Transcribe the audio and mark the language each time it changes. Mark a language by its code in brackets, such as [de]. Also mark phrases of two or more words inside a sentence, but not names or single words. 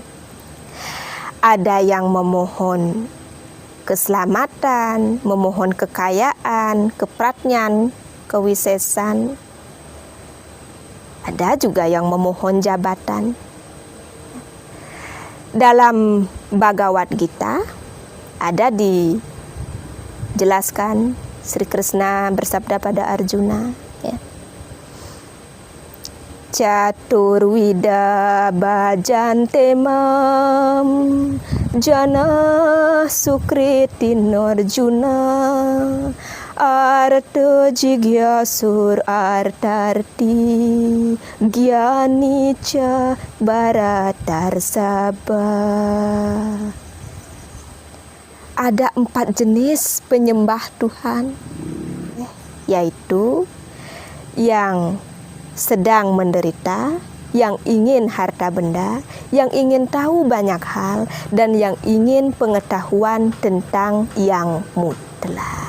[id] Ada yang memohon keselamatan, memohon kekayaan, kepratnyan, kewisesan. Ada juga yang memohon jabatan. Dalam Bhagavad Gita ada dijelaskan Sri Krishna bersabda pada Arjuna, ya. [sa] Caturvida bhajante mam jana sukritin Arjuna arta jigyasur artarti gyanicha bharatarsaba. [id] Ada 4 jenis penyembah Tuhan, yaitu yang sedang menderita, yang ingin harta benda, yang ingin tahu banyak hal, dan yang ingin pengetahuan tentang yang mutlak.